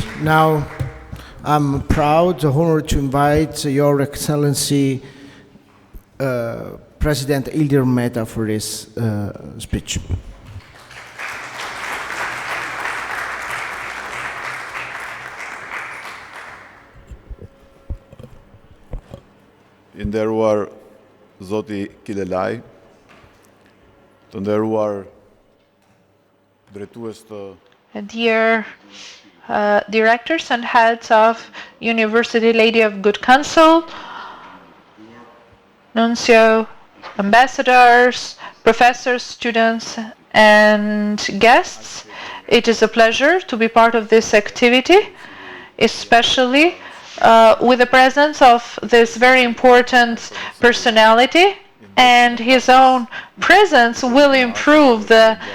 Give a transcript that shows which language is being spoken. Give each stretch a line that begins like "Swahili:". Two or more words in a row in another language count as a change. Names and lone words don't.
English: Now, I'm proud, honored to invite Your Excellency, President Ilir Meta, for this speech.
Albanian: I nderuar Zoti Killelea, të nderuar drejtues të
English: Dear directors and heads of University, Lady of Good Counsel, Nuncio, ambassadors, professors, students, and guests, it is a pleasure to be part of this activity, especially with the presence of this very important personality, and his own presence will improve the